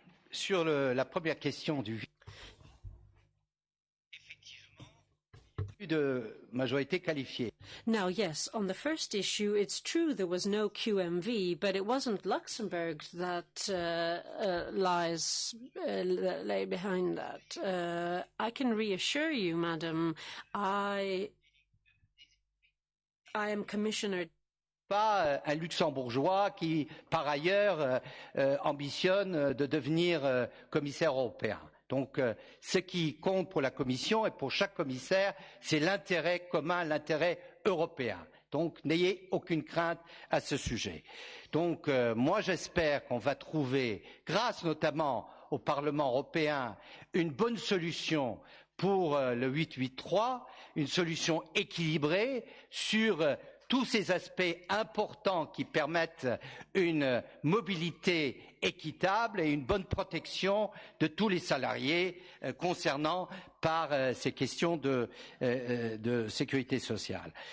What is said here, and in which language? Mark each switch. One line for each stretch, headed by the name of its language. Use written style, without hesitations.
French: Sur la première question du de majorité qualifiée.
English: Now, yes, on the first issue, it's true there was no QMV, but it wasn't Luxembourg that lay behind that. I can reassure you, madam, I am Commissioner.
French: Pas un luxembourgeois qui, par ailleurs, ambitionne de devenir commissaire européen. Donc, ce qui compte pour la Commission et pour chaque commissaire, c'est l'intérêt commun, l'intérêt européen. Donc, n'ayez aucune crainte à ce sujet. Donc, moi, j'espère qu'on va trouver, grâce notamment au Parlement européen, une bonne solution pour le 883, une solution équilibrée sur tous ces aspects importants qui permettent une mobilité équitable et une bonne protection de tous les salariés concernant par ces questions de sécurité sociale.